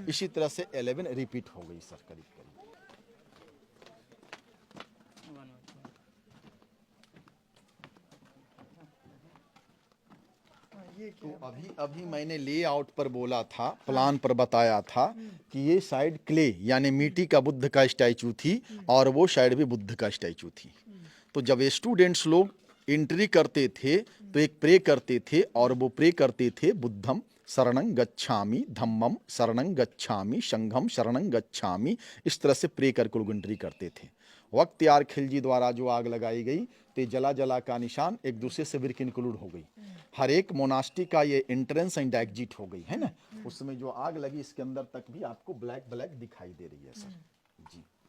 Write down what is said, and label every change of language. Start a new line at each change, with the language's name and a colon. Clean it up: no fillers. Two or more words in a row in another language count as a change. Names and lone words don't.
Hindi: इसी तरह से 11 रिपीट हो गई सर, करीब। तो अभी मैंने लेआउट पर बोला था, प्लान पर बताया था कि ये साइड क्ले यानी मिट्टी का बुद्ध का स्टैचू थी, और वो साइड भी बुद्ध का स्टैचू थी। तो जब स्टूडेंट्स लोग एंट्री करते थे, तो एक प्रे करते थे, और वो प्रे करते थे
Pali: बुद्धम शरणं गच्छामि, धम्मम शरणं गच्छामि, संघम शरणं गच्छामि,
Hindi: इस तरह से प्रे कर लोग एंट्री करते थे। बख्तियार खिलजी द्वारा जो आग लगाई गई तो जला जला का निशान एक दूसरे से विर्क इंक्लूड हो गई। हर एक मोनास्टी का ये
English: entrance and exit
Hindi: हो गई है ना। उस समय जो आग लगी इसके अंदर तक भी आपको ब्लैक ब्लैक दिखाई दे रही है सर जी।